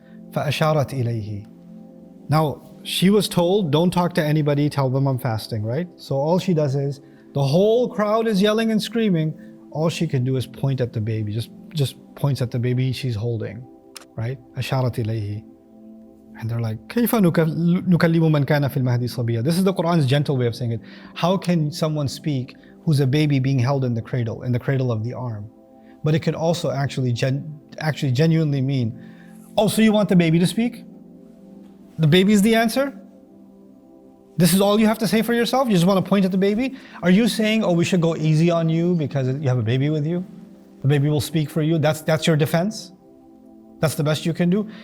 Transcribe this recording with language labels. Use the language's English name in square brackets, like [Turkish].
[Arabic] فَأَشَارَتْ إِلَيْهِ. [English] Now, she was told, don't talk to anybody, tell them I'm fasting, right? So all she does is, the whole crowd is yelling and screaming. All she can do is point at the baby, just points at the baby she's holding, right? [Arabic] أَشَارَتْ إِلَيْهِ. [English] And they're like, [Arabic] كيف نكلم من كان في المهدي صبيا. [English] This is the Quran's gentle way of saying it. How can someone speak who's a baby being held in the cradle of the arm? But it could also actually genuinely mean, oh, so you want the baby to speak? The baby is the answer? This is all you have to say for yourself? You just want to point at the baby? Are you saying, oh, we should go easy on you because you have a baby with you? The baby will speak for you? That's your defense? That's the best you can do?